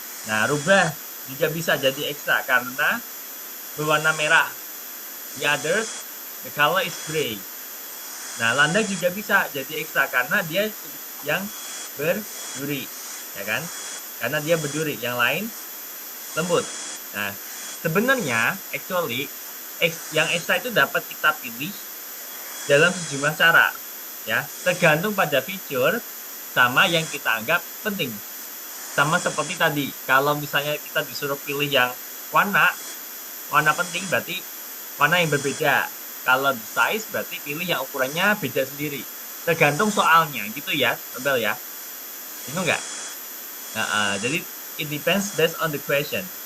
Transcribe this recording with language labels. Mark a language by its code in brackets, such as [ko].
[id] Nah, rubah juga bisa jadi ekstra karena berwarna merah. [en] The others, the color is gray. [id] Nah, landak juga bisa jadi ekstra karena dia yang berduri, ya kan? Karena dia berduri, yang lain lembut. Nah, sebenarnya, actually, yang ekstra itu dapat kita pilih dalam sejumlah cara, ya, tergantung pada fitur sama yang kita anggap penting. Sama seperti tadi, kalau misalnya kita disuruh pilih yang warna penting berarti warna yang berbeda. Kalau size berarti pilih yang ukurannya beda sendiri. Tergantung soalnya, gitu ya, Nobel ya. Itu enggak? Nah, jadi [en] it depends based on the question.